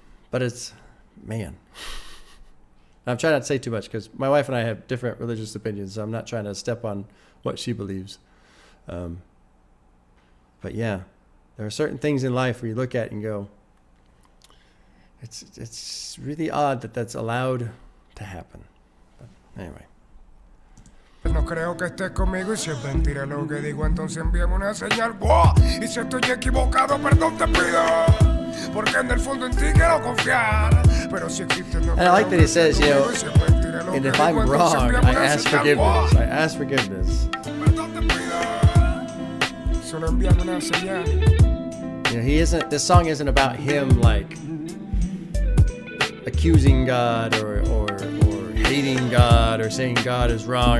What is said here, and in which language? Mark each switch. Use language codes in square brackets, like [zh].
[en] But it's, man. I'm trying not to say too much because my wife and I have different religious opinions, so I'm not trying to step on what she believes. But yeah, there are certain things in life where you look at and go, it's really odd that that's allowed to happen. But anyway. [es] No creo que estés conmigo y si es mentira lo que digo, entonces envíame una señal. ¡Wow! Y si estoy equivocado, perdón te pido. porque en el fondo en ti quiero confiar. Pero si existe no. [en] And I like that he says, you know, and if I'm wrong, I ask forgiveness. I ask forgiveness. [es] Perdón te pido. Solo envíame una señal. [en] You know, he isn't. This song isn't about him like accusing God or hating God or saying God is wrong.